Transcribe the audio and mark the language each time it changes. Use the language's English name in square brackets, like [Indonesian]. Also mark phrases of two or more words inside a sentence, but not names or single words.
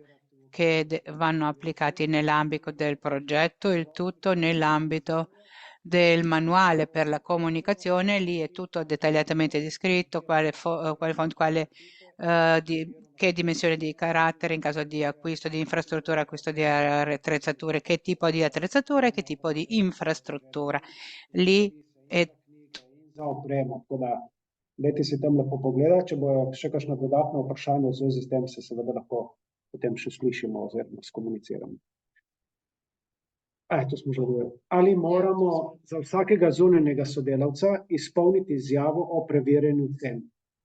[Italian] Che vanno applicati nell'ambito del progetto, il tutto nell'ambito del manuale per la comunicazione. Lì è tutto dettagliatamente descritto, quale font, che dimensione di carattere in caso di acquisto di infrastruttura, acquisto di attrezzature, che tipo di attrezzature, che tipo di infrastruttura. Lì è [Slovenian] za opremo, tako da dajte si tam lepo pogledati, če bo še kakšno dodatno vprašanje v zvezi s tem, se seveda lahko potem še slišimo oziroma skomuniciramo. To smo že govorili. Ali moramo za vsakega zunanjega sodelavca izpolniti izjavo o preverjanju cen?